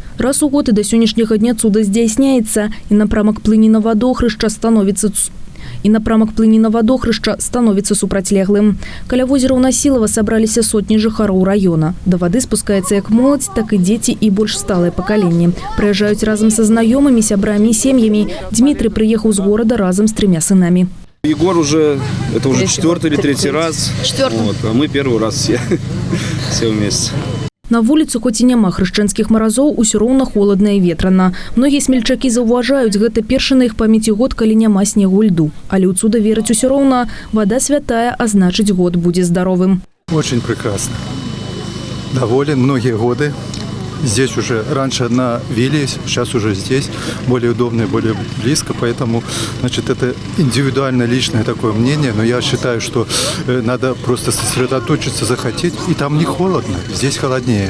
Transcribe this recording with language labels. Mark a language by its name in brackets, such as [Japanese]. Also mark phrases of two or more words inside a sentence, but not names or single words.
[Belarusian] Раз у год і да сённяшняга дня цуда здзяйсняецца, і напрамак плыні на вадохрышча становіцца супрацьлеглым. Каля возера ў Насілава сабраліся сотні жыхароў раёна. Да вады спускаецца як моладзь, так і дзеці і больш сталае пакаленне. Прыязджаюць разам са знаёмымі, сябрамі і сем'ямі. Дмітрый прыехаў з горада разам з 3 сынамі. [Russian] Егор уже 4-й или 3-й раз. 4-й. Вот, а мы 1-й раз все вместе. [Belarusian] На вуліцу, хоць і няма хрышчэнскіх маразоў, усё роўна холодна і ветрана. Многія смельчакі заўважаюць, гэта першы на іх памяці год, калі няма снегу і льду. Але ў цуда вераць усё роўна. Вода святая, а значыць, год будзе здоровым. [Russian] Очень прекрасно. Доволен многие годы. Здесь уже раньше одна Вилия, сейчас уже здесь, более удобно и более близко, поэтому, значит, это индивидуально личное такое мнение, но я считаю, что надо просто сосредоточиться, захотеть, и там не холодно, здесь холоднее.